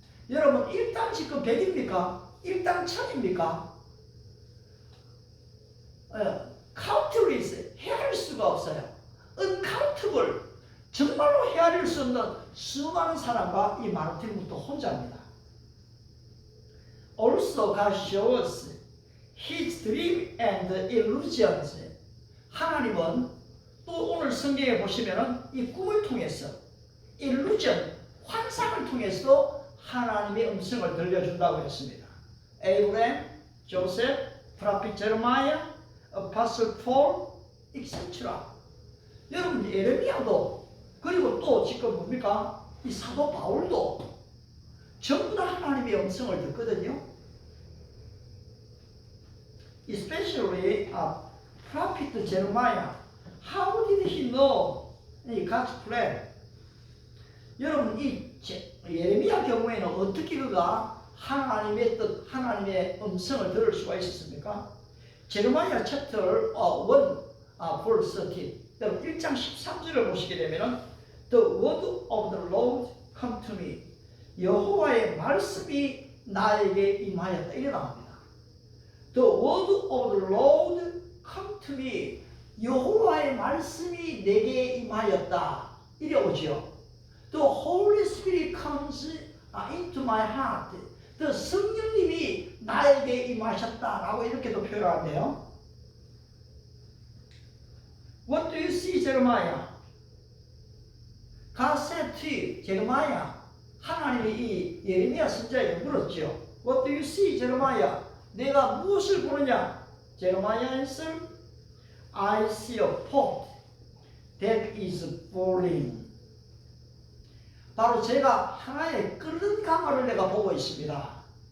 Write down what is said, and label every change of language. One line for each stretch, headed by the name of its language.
Korean: 여러분 일당 지금 100입니까? 일당 1000입니까? countless, 헤아릴 수가 없어요. uncountable, 정말로 헤아릴 수 없는 수많은 사람과 이 마르틴 루터 혼자입니다.
English: Also God shows His dream and illusions.
Korean: 하나님은 또 오늘 성경에 보시면은 이 꿈을 통해서 illusion, 환상을 통해서도 하나님의 음성을 들려준다고 했습니다.
English: Abraham, Joseph, Prophet Jeremiah, Apostle Paul, etc.
Korean: 여러분 예레미야도 그리고 또 지금 뭡니까? 이 사도 바울도 전부 다 하나님의 음성을 듣거든요.
English: Especially Prophet Jeremiah. How did he know God's plan?
Korean: 여러분 이 예레미야 경우에는 어떻게 그가 하나님의 뜻, 하나님의 음성을 들을 수가 있었습니까?
English: 제레미야 chapter 1 verse 13.
Korean: 여러분 1장 13절을 보시게 되면은
English: The word of the Lord come to me.
Korean: 여호와의 말씀이 나에게 임하였다. 이래 나옵니다.
English: The word of the Lord come to me.
Korean: 여호와의 말씀이 내게 임하였다. 이래 오지요.
English: The Holy Spirit comes into my heart.
Korean: The 성령님이 나에게 임하셨다라고 이렇게도 표현하는데요.
English: What do you see, Jeremiah? God said to Jeremiah.
Korean: 하나님이 이 예레미야 선지자에게 물었죠.
English: What do you see, Jeremiah?
Korean: 내가 무엇을 보느냐?
English: Jeremiah answered, I see a pot that is boiling.
Korean: 바로 제가 하나의 끓는 가마를 내가 보고 있습니다.